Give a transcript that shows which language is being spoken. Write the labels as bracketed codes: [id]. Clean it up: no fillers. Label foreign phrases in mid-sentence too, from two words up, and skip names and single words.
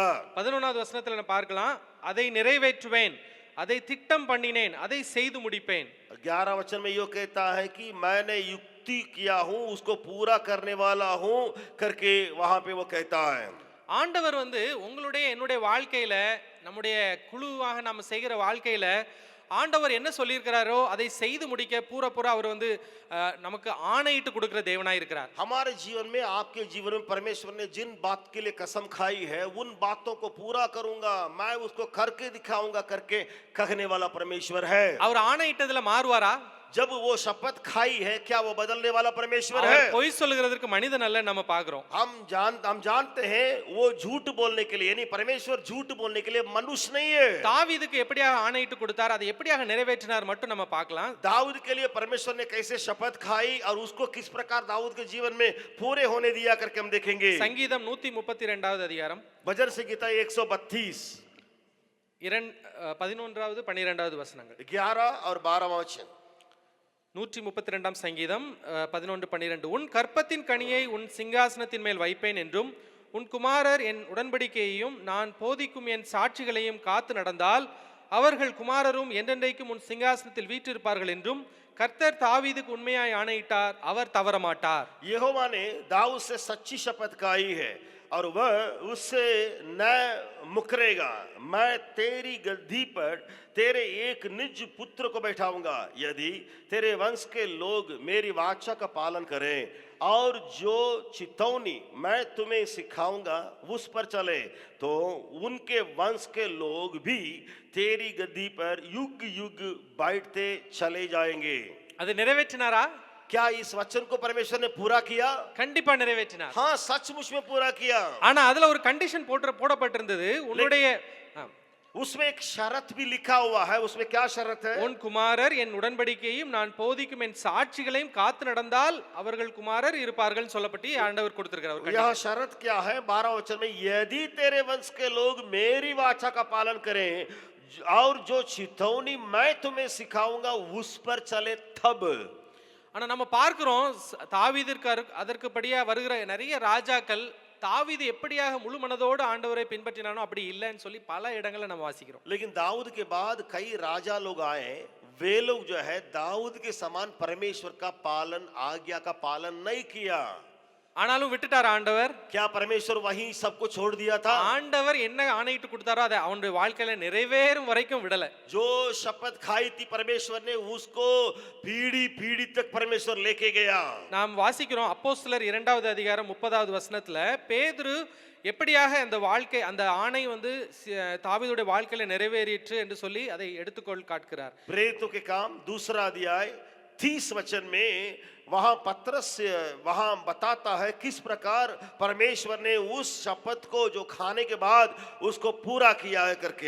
[ta] 11வது வசனத்துல நான் பார்க்கலாம், அதை நிறைவேற்றுவேன், அதை திட்டம் பண்ணினேன், அதை செய்து முடிப்பேன். [hi] 11 वचन में यो कहता है कि मैंने युक्ति किया हूं, उसको पूरा करने वाला हूं करके वहां पे वो कहता है। [ta] ஆண்டவர் வந்து உங்களுடைய என்னுடைய வாழ்க்கையில, நம்முடைய குழுவாக நாம செய்கிற வாழ்க்கையில ஆண்டவர் என்ன சொல்லியிருக்கிறாரோ அதை செய்து முடிக்க பூரா அவர் வந்து நமக்கு ஆணையிட்டு கொடுக்கிற தேவனாய் இருக்கிறார். [hi] हमारे जीवन में, आपके जीवन में परमेश्वर ने जिन बात के लिए कसम खाई है उन बातों को पूरा करूंगा, मैं उसको करके दिखाऊंगा करके कहने वाला परमेश्वर है। [ta] அவர் ஆணையிட்டதுல மாறுவாரா? [hi] जब वो शपथ खाई है क्या वो बदलने वाला परमेश्वर है? [ta] பொய் சொல்லுகிறதற்கு மனிதன் அல்ல நம்ம பார்க்கிறோம். [hi] हम जानते हैं वो झूठ बोलने के लिए, यानी परमेश्वर झूठ बोलने के लिए मनुष्य नहीं है। [ta] தாவீதுக்கு எப்படியாக ஆணையிட்டு கொடுத்தார், அதை எப்படியாக நிறைவேற்றினார் மட்டும் நம்ம பார்க்கலாம். [hi] दाऊद के लिए परमेश्वर ने कैसे शपथ खाई और उसको किस प्रकार दाऊद के जीवन में पूरे होने दिया करके हम देखेंगे। [ta] சங்கீதம் 132வது அதிகாரம், [hi] भजन संहिता 132 [ta] 11வது 12வது வசனங்கள். [hi] 11 और 12वां वचन। [ta] 132ஆம் சங்கீதம் 11-12. உன் கற்பத்தின் கனியை உன் சிங்காசனத்தின் மேல் வைப்பேன் என்றும், உன் குமாரர் என் உடன்படிக்கையையும் நான் போதிக்கும் என் சாட்சிகளையும் காத்து நடந்தால் அவர்கள் குமாரரும் என்றென்றைக்கும் உன் சிங்காசனத்தில் வீற்றிருப்பார்கள் என்றும் கர்த்தர் தாவீதுக்கு உண்மையாய் ஆணையிட்டார், அவர் தவற மாட்டார். [hi] यहोवा ने दाऊद से सच्ची शपथ खाई है और वह उससे न मुकरेगा। मैं तेरी गद्दी पर तेरे एक निज पुत्र को बैठाऊंगा। यदि तेरे वंश के लोग मेरी वाचा का पालन करें और जो चितौनी मैं तुम्हें सिखाऊंगा उस पर चले, तो उनके वंश के लोग भी तेरी गद्दी पर युग युग बैठते चले जाएंगे। [ta] அது நிறைவேற்றினாரா? [hi] क्या इस वचन को परमेश्वर ने पूरा किया? [ta] கண்டிப்பா நிறைவேற்றினார். [hi] हाँ, सचमुच में पूरा किया। [ta] ஆனா அதுல ஒரு கண்டிஷன் போடப்பட்டிருந்தது. உன்னுடைய [hi] उसमें एक शर्त भी लिखा हुआ है। उसमें क्या शर्त है? [ta] உன் குமாரர் என் உடன்படிக்கையும் நான் போதிக்கும் என் சாட்சிகளையும் காத்து நடந்தால் அவர்கள் குமாரர் இருப்பார்கள் சொல்லப்பட்டு ஆண்டவர் கொடுத்திருக்கிறார். [hi] यह शर्त क्या है? 12 वचन में, यदि तेरे वंश के लोग मेरी वाचा का पालन करें और जो चितौनी मैं तुम्हें सिखाऊंगा उस पर चले तब। [ta] ஆனா நம்ம பார்க்கிறோம் தாவீதிற்கு அதற்குபடியா வருகிற நிறைய ராஜாக்கள் தாவீது எப்படியாக முழு மனதோடு ஆண்டவரை பின்பற்றினானோ அப்படி இல்லைன்னு சொல்லி பல இடங்கள்ல நம்ம வாசிக்கிறோம். [hi] लेकिन दाऊद के बाद कई राजा लोग आए, वे लोग जो है दाऊद के समान परमेश्वर का पालन, आज्ञा का पालन नहीं किया। [ta] ஆனாலும் விட்டுட்டார் ஆண்டவர். [hi] क्या परमेश्वर वहीं सबको छोड़ दिया था? [ta] ஆண்டவர் என்ன ஆணையிட்டு கொடுத்தாரோ அதை அவனுடைய வாழ்க்கையில நிறைவேறும் வரைக்கும் விடல. [hi] जो शपथ खाई थी परमेश्वर ने उसको पीढ़ी पीढ़ी तक परमेश्वर लेके गया। [ta] நாம் வாசிக்கிறோம் அப்போஸ்தலர் 2வது அதிகாரம் 30வது வசனத்துல பேதுரு எப்படியாக அந்த வாழ்க்கை அந்த ஆணை வந்து தாவீதுடைய வாழ்க்கையில நிறைவேறிற்று என்று சொல்லி அதை எடுத்துக்கொள் காட்டுகிறார். [hi] प्रेरितों के काम 2 अध्याय 30 वचन में वहां पत्रस वहां बताता है किस प्रकार परमेश्वर ने उस शपथ को जो खाने के बाद उसको पूरा किया है करके।